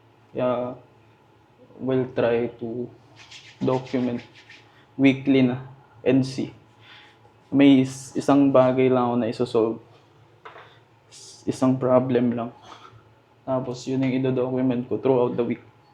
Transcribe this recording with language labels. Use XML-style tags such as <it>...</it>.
<en>Kaya, we'll try to document weekly na and see.</en> <tl>May isang bagay lang ako na isosolve. Isang problem lang. Tapos yun yung ido-document ko</tl> <en>throughout the week.</en>